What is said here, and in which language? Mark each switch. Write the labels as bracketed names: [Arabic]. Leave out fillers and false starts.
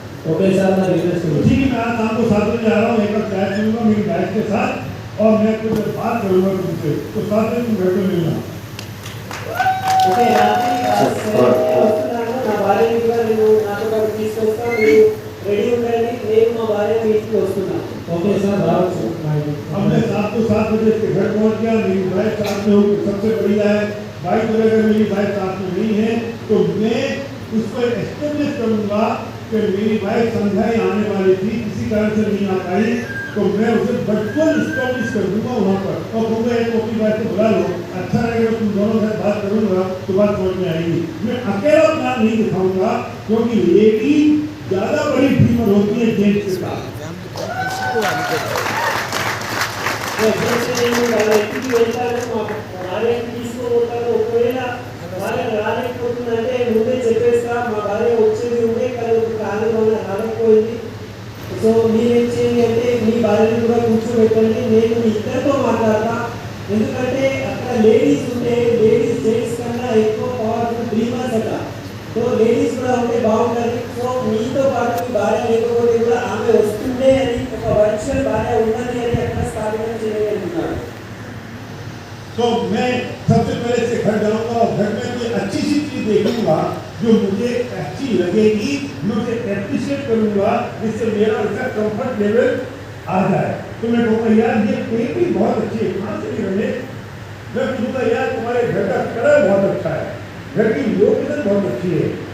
[Hindi] Okay sir मैं request करूँ। ठीक है, मैं आज शाम को 7 बजे आ रहा हूँ, एक बार चाय पीऊंगा मेरी वाइफ के साथ और मैं कुछ बात करूँगा तुमसे, तो 7 बजे तुम घर पे मिलना। [Telugu] ఓకే రాత్రి వస్తున్నాను, నా భార్య కూడా నేను నాతో పాటు తీసుకొస్తాను, మీరు రెడీ ఉండండి, నేను మా భార్య మీ ఇంటికి వస్తున్నాను. ఓకే సార్ రావచ్చు. [Hindi] अब मैं 7 बजे के घर पहुँच गया, मेरी वाइफ साथ में हो, सबसे बढ़िया है। भाई तो अगर मेरी वाइफ साथ में नहीं है तो मैं उसको एस्टेब्लिश करूँगा कि मेरी वाइफ संध्याएं आने वाली थी, किसी कारण से नहीं आ पाई, तो मैं उसे वर्चुअल एस्टेब्लिश कर दूंगा वहाँ पर और कहूँगा एक अपनी वाइफ को बुला लो, अच्छा लगेगा, तुम दोनों से बात करूँगा तो बात समझ में आएगी। मैं अकेला प्लान नहीं दिखाऊंगा क्योंकि लेडी ज़्यादा बड़ी ड्रीमर होती है जेंट्स के साथ। [Telugu] ఎప్పుడైతే నేను వాళ్ళ ఇంటికి వెళ్తాను, మా భార్య తీసుకోబోతాను, ఒకవేళ భార్య రాలేకపోతుందంటే ముందే చెప్పేస్తా, మా భార్య వచ్చేది ఉండే కానీ ఒక కారణం వల్ల రాలేకపోయింది. సో మీరేం చేయండి అంటే మీ భార్యని కూడా కూర్చోబెట్టండి, నేను మీ ఇద్దరితో మాట్లాడతా. ఎందుకంటే అక్కడ లేడీస్ ఉంటే లేడీస్ జెంట్స్ కన్నా ఎక్కువ పవర్ఫుల్ డ్రీమర్స్ అట. సో లేడీస్ కూడా ఉంటే బాగుంటుంది. సో మీతో పాటు మీ భార్య లేకపోతే కూడా ఆమె వస్తుండే అని ఒక వర్చువల్ భార్య ఉన్నది అని అక్కడ స్థాపన చేయగలుగుతున్నాడు. [Hindi] तो मैं सबसे पहले से घर जाऊंगा और घर में कोई अच्छी सी चीज़ देखूंगा जो मुझे अच्छी लगेगी, मैं उसे एप्रिशिएट करूंगा जिससे मेरा उसका कंफर्ट लेवल आ जाए। तो मैं कहूँगा यार ये पेंटिंग बहुत अच्छी है, कहाँ से भी बने। मैं पूछूंगा यार तुम्हारे घर का कलर बहुत अच्छा है, घर की लोकेशन बहुत अच्छी है।